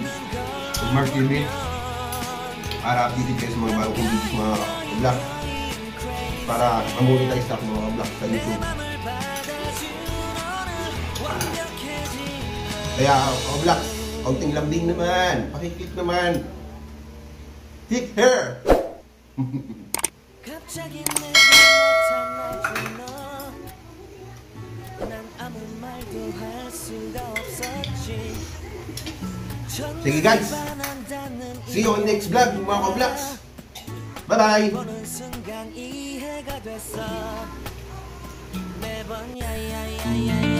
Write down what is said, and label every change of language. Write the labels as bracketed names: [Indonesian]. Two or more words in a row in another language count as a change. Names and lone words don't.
[Filipino] Mark TV para updated kayo sa mga bagong videos mga ka-black para ma-monetize ako mga ka-black sa YouTube. Kaya ka-black, kaunting lambing naman, pakiclick naman. [English] Hit her! [Korean] 갑자기 내게 나타나준 너, 난 아무 말도 할 수가 없었지. [Filipino] Sige guys, [English] see you on next vlog [Filipino] mga ka-vlogs. [English] Bye-bye! [Korean] 보는 순간 이해가 됐어. 매번 야야야야